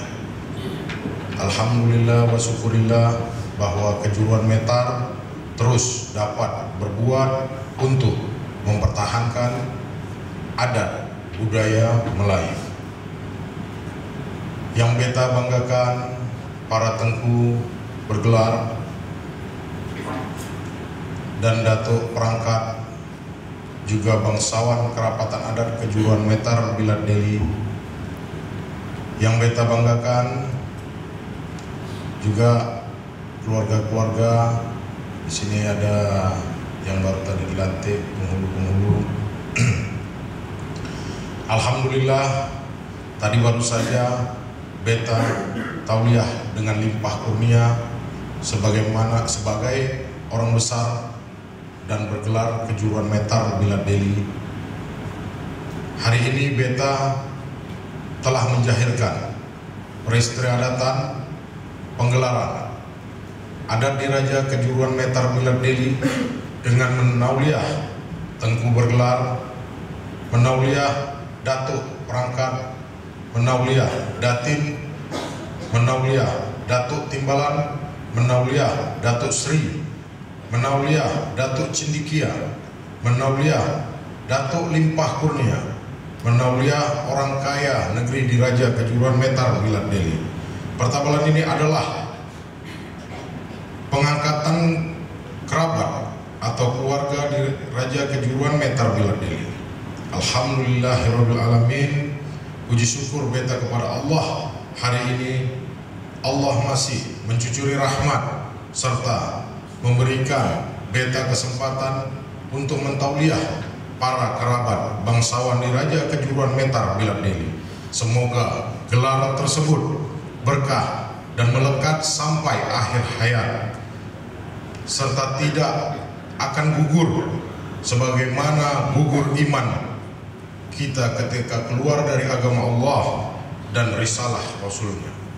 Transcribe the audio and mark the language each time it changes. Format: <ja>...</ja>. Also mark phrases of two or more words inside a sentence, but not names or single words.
<ar>الحمد لله والشكر لله</ar> <ms>bahwa Kejuruan Metar terus dapat berbuat untuk mempertahankan adat budaya Melayu. Yang beta banggakan, para tengku bergelar dan datuk perangkat, juga bangsawan kerapatan adat Kejuruan Metar Bilad Deli. Yang beta banggakan juga keluarga-keluarga. Di sini ada yang baru tadi dilantik, penghulu-penghulu. Alhamdulillah, tadi baru saja beta tauliah dengan limpah kurnia sebagai orang besar dan bergelar Kejuruan Metar Bilad Deli. Hari ini beta telah menjahirkan peristiadatan penggelaran adat Diraja Kejuruan Metar Bilad Deli dengan menauliah tengku bergelar, menauliah datuk perangkat, menauliah datin, menauliah datuk timbalan, menauliah datuk sri, menauliah datuk cendikia, menauliah datuk limpah kurnia, menauliah orang kaya negeri Diraja Kejuruan Metar Bilad Deli. Pertabalan ini adalah pengangkatan kerabat atau keluarga Diraja Kejuruan Metar Bilad Deli.</ms> <ar>الحمد لله رب العالمين.</ar> <ms>Puji syukur beta kepada Allah, hari ini Allah masih mencucuri rahmat serta memberikan beta kesempatan untuk mentauliah para kerabat bangsawan Diraja Kejuruan Metar Bilad Deli. Semoga gelaran tersebut berkah dan melekat sampai akhir hayat, serta tidak akan gugur sebagaimana gugur iman kita ketika keluar dari agama Allah dan risalah Rasulnya.</ms>